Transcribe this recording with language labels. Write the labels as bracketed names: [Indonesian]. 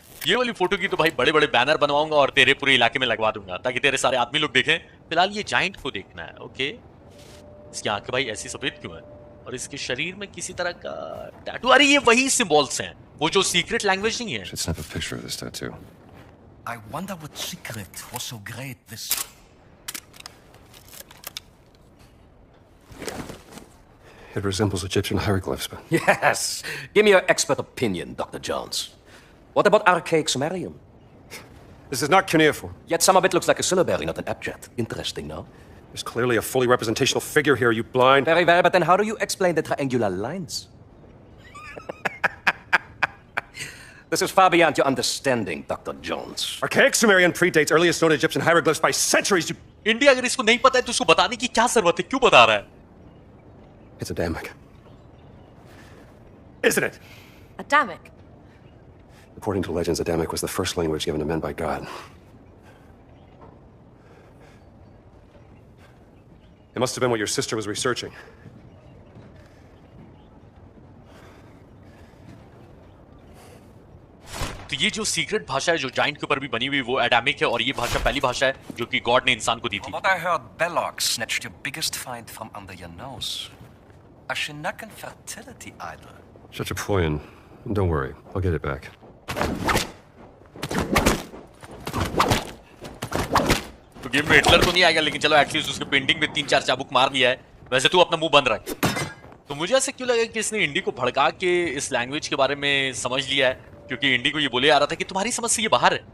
[Hindi] ये वाली फोटो की तो भाई बड़े बड़े बैनर बनवाऊंगा और तेरे पूरे इलाके में लगवा दूंगा ताकि तेरे सारे आदमी लोग देखें। फिलहाल ये जाइंट को देखना है। ओके, इसकी आंखें भाई ऐसी सफेद क्यों है और इसके शरीर में किसी तरह का टैटू। अरे ये वही सिंबल्स हैं, वो जो सीक्रेट लैंग्वेज नहीं है। [English] Should snap a picture of this tattoo. I wonder what secret was so great this... It resembles Egyptian hieroglyphs, but Yes. Give me your expert opinion, Dr. Jones. What about archaic Sumerian? this is not cuneiform. Yet some of it looks like a syllabary, not an abjad. Interesting, no? There's clearly a fully representational figure here, you blind. Very well, but then how do you explain the triangular lines? This is far beyond your understanding, Dr. Jones. Archaic Sumerian predates earliest known Egyptian hieroglyphs by centuries. [Hindi] India अगर इसको नहीं पता है तो उसको बताने की क्या जरूरत है, क्यों बता रहा है? [English] It's Adamic. Isn't it? Adamic? According to legends, Adamic was the first language given to men by God. It must have been what your sister was researching. [Hindi] तो ये जो सीक्रेट भाषा है जो जाइंट के ऊपर भी बनी हुई वो एडामिक है और ये भाषा पहली भाषा है जो कि गॉड ने इंसान को दी थी। [English] What I heard, Belloc snatched your biggest find from under your nose. A Shinnegan fertility idol. Chachapoyan. Don't worry, I'll get it back. [Hindi] तो गेम में हिटलर तो नहीं आएगा, लेकिन चलो एटलीस्ट उसके पेंटिंग में 3-4 चाबुक मार दिया है। वैसे तू अपना मुंह बंद रख। तो मुझे ऐसा क्यों लगा कि इसने इंडी को भड़का के इस लैंग्वेज के बारे में समझ लिया है, क्योंकि इंडी को ये बोले आ रहा था कि तुम्हारी समझ से ये बाहर है।